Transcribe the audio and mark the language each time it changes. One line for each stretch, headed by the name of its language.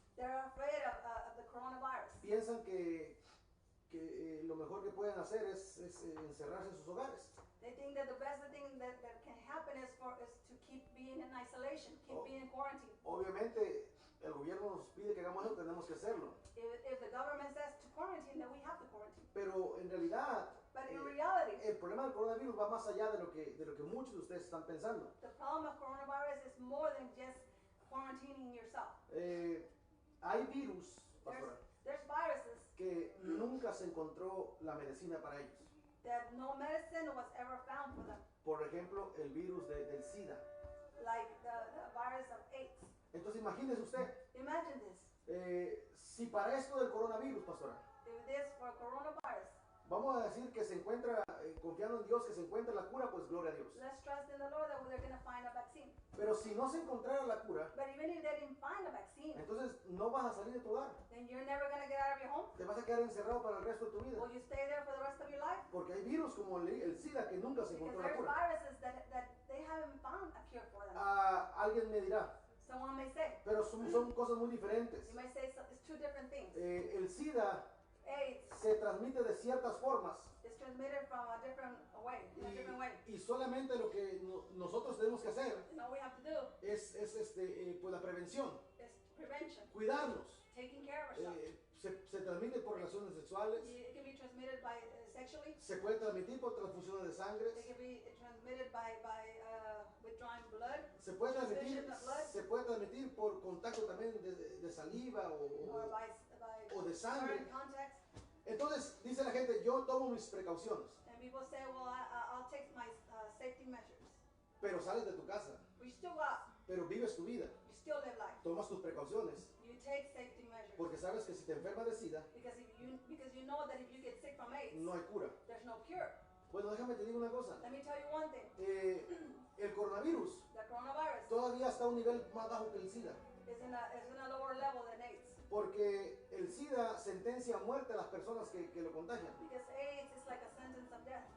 English: they're afraid of the coronavirus.
Spanish: Piensan que lo mejor que pueden hacer es encerrarse en sus hogares.
English: They think that the best thing that can happen is to keep being in isolation, keep Oh. being in quarantine.
Spanish: Obviamente el gobierno nos pide que hagamos eso, tenemos que hacerlo.
English: If the government says to quarantine, then we have to quarantine.
Spanish: Pero en realidad
English: But in reality,
Spanish: el problema del coronavirus va más allá de lo que muchos de ustedes están pensando.
English: the problem of coronavirus is more than just quarantining yourself.
Spanish: Hay virus, pastora,
English: There's viruses
Spanish: que nunca se encontró la medicina para ellos.
English: that no medicine was ever found for them,
Spanish: Por ejemplo, el virus del SIDA.
English: like the virus of AIDS.
Spanish: Entonces imagínese usted,
English: Imagine this.
Spanish: si para esto del coronavirus, pastora,
English: If this for coronavirus,
Spanish: vamos a decir que se encuentra, confiando en Dios, que se encuentra la cura, pues gloria a Dios.
English: let's trust in the Lord that they're going to find a vaccine.
Spanish: Pero si no se encontrara la cura,
English: But even if they didn't find a vaccine,
Spanish: entonces no vas a salir de tu hogar.
English: then you're never going to get out of your home.
Spanish: Te vas a quedar encerrado para el resto de tu vida.
English: Will you stay there for the rest of your life?
Spanish: Porque hay virus como el SIDA que nunca se
English: Because
Spanish: encontró la
English: there's
Spanish: cura.
English: viruses that they haven't found a cure for them.
Spanish: Alguien me dirá,
English: Someone may say,
Spanish: pero son cosas muy diferentes.
English: you may say it's two different things.
Spanish: El SIDA
English: AIDS
Spanish: se transmite de ciertas formas
English: is transmitted from a different way, in a different way.
Spanish: y solamente lo que nosotros tenemos que hacer
English: And all we have to do
Spanish: es pues la prevención,
English: is prevention,
Spanish: cuidarnos.
English: taking care of ourselves.
Spanish: Se transmite por relaciones sexuales,
English: It can be transmitted by sexually.
Spanish: se puede transmitir por transfusiones de sangre,
English: It can be transmitted by withdrawing blood,
Spanish: se puede transmitir,
English: transfusion of blood,
Spanish: se puede transmitir por contacto también de saliva
English: or by
Spanish: o de sangre.
English: certain contacts.
Spanish: Entonces dice la gente, yo tomo mis precauciones,
English: And people say, well, I'll take my safety measures.
Spanish: pero sales de tu casa,
English: But you still go out.
Spanish: pero vives tu vida,
English: You still live life.
Spanish: tomas tus precauciones,
English: You take safety measures.
Spanish: porque sabes que si te enfermas de SIDA,
English: Because you know that if you get sick from AIDS,
Spanish: no hay cura.
English: there's no cure.
Spanish: Bueno, déjame te digo una cosa,
English: Let me tell you one thing.
Spanish: el coronavirus
English: The coronavirus
Spanish: todavía está a un nivel más bajo que el SIDA,
English: is in a lower level than AIDS.
Spanish: porque el SIDA sentencia a muerte a las personas que lo contagian.
English: Because AIDS is like a sentence of death.